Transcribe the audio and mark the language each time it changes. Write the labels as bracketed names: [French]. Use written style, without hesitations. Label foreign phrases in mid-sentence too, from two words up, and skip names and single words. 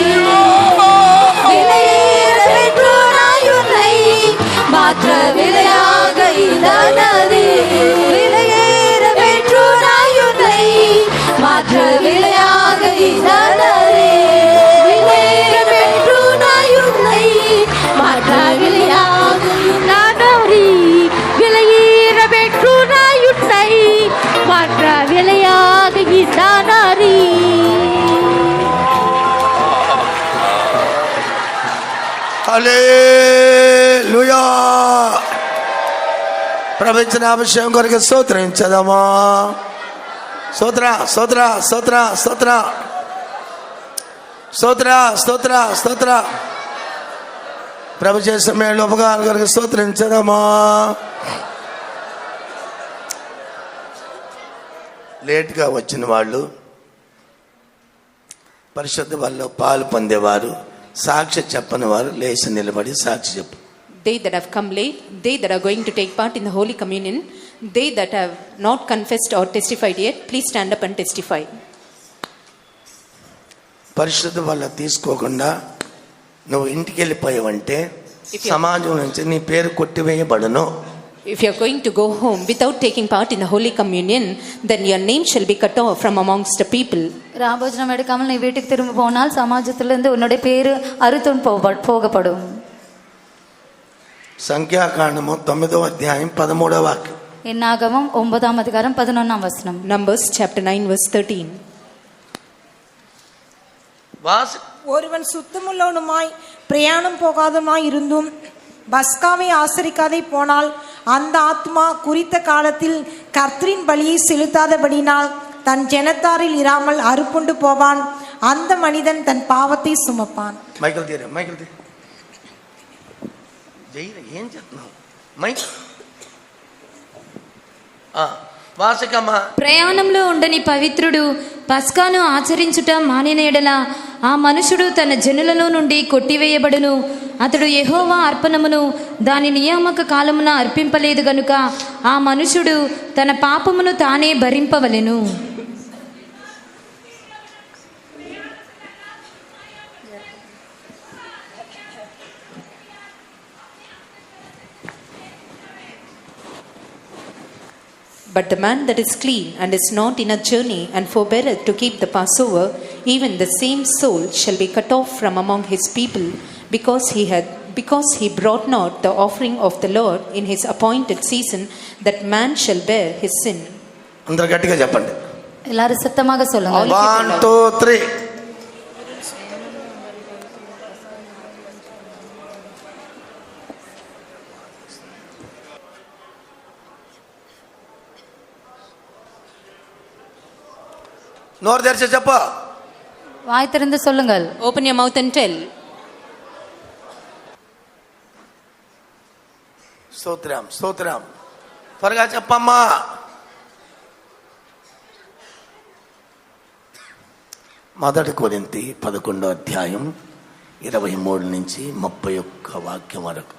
[Tamil] விலையேற பெற்று நாயுனை மாற்ற விலையாக இதானே விலையேற பெற்று நாயுனை மாற்ற விலையாக இதானே விலையேற பெற்று நாயுனை மாற்ற விலையாக இதானே விலையேற பெற்று நாயுனை மாற்ற விலையாக இதானே. [Telugu] హల్లెలూయా. ప్రవచన అభిషేకం కొరకు స్తోత్రించదమా. స్తోత్ర స్తోత్ర స్తోత్ర స్తోత్ర స్తోత్ర స్తోత్ర స్తోత్ర ప్రభు చేసే మేలు ఉపకారం కొరకు స్తోత్రించదమా. లేట్గా వచ్చిన వాళ్ళు, పరిశుద్ధ వాళ్ళు పాలు పొందేవారు, సాక్షి చెప్పని వారు లేచి నిలబడి సాక్షి చెప్పు. [English] They that have come late, they that are going to take part in the Holy Communion, they that have not confessed or testified yet, please stand up and testify. [Telugu] పరిశుద్ధ వల్ల తీసుకోకుండా నువ్వు ఇంటికి వెళ్ళిపోయావంటే సమాజం నుంచి నీ పేరు కొట్టివేయబడును. [English] If you are going to go home without taking part in the Holy Communion, then your name shall be cut off from amongst the people. [Tamil] ராபோஜனம் எடுக்காமல் நீ வீட்டுக்கு திரும்ப போனால் சமாஜத்திலிருந்து உன்னுடைய பேரு அறுத்துண்டு போகப்படும். [Telugu] సంఖ్యాకాండము 9వ అధ్యాయం 13వ వాక్యం. [Tamil] என்னாகமம் 9ஆம் அதிகாரம் 11ஆம் வசனம். [English] Numbers chapter 9 verse 13. [Tamil] ஒருவன் சுத்தமுள்ளவனுமாய் பிரயாணம் போகாதமாய் இருந்தும் பஸ்காவை ஆசரிக்காதே போனால் அந்த ஆத்மா குறித்த காலத்தில் கர்த்தரின் பலியை செலுத்தாதபடினால் தன் ஜனத்தாரில் இராமல் அறுப்புண்டு போவான். அந்த மனிதன் தன் பாவத்தை சுமப்பான். [Telugu] మైకల్ ఏం చెప్తున్నావు మైక్? వాసికమ్మా, ప్రయాణంలో ఉండని పవిత్రుడు పస్కాను ఆచరించుట మానిన ఎడల ఆ మనుషుడు తన జనులలో నుండి కొట్టివేయబడును. అతడు యెహోవా అర్పణమును దాని నియామక కాలమున అర్పింపలేదు గనుక ఆ మనుషుడు తన పాపమును తానే భరింపవలెను. [English] But the man that is clean and is not in a journey and forbeareth to keep the Passover, even the same soul shall be cut off from among his people, because he brought not the offering of the Lord in his appointed season, that man shall bear his sin. [Telugu] అందరూ గట్టిగా చెప్పండి. [Tamil] எல்லாரும் சத்தமாக சொல்லுங்க. 1 2 3. [Telugu] నోరు తెరిచి చెప్పు. [Tamil] வாய் திறந்து சொல்லுங்கள். [English] Open your mouth and tell. [Telugu] స్తోత్రం స్తోత్రం. త్వరగా చెప్పమ్మా. మొదటి కొరింథీ 11వ అధ్యాయం 23 నుంచి 31 వాక్యం వరకు.